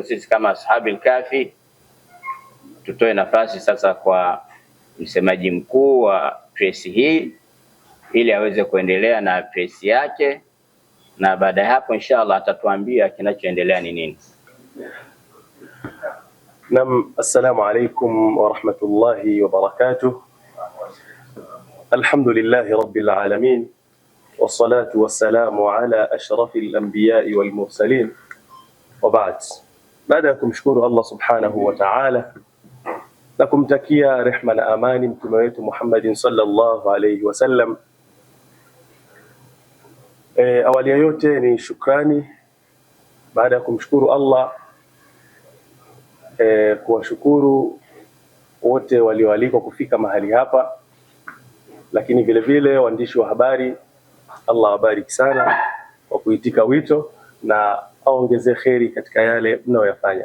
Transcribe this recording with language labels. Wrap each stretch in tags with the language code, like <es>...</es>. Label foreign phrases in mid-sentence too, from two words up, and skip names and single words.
<sw>Sisi kama Ashabul Kahfi tutoe nafasi sasa kwa msemaji mkuu wa press hii ili aweze kuendelea na press yake, na baada ya hapo inshallah atatuambia kinachoendelea ni nini. Naam,</sw> <ar>السلام عليكم ورحمة الله وبركاته. الحمد لله رب العالمين والصلاة والسلام على أشرف الأنبياء والمرسلين وبعد.</ar> <sw>Baada ya kumshukuru Allah</sw> <ar>سبحانه وتعالى</ar> <sw>na kumtakia rehma na amani mtume wetu Muhammadin</sw> <ar>صلى الله عليه وسلم,</ar> <sw>awali ya yote ni shukrani. Baada ya kumshukuru Allah, kuwashukuru wote walioalikwa kufika mahali hapa, lakini vile vile waandishi wa habari, Allah wabariki sana kwa kuitika wito na aongeze kheri katika yale mnayoyafanya.</sw>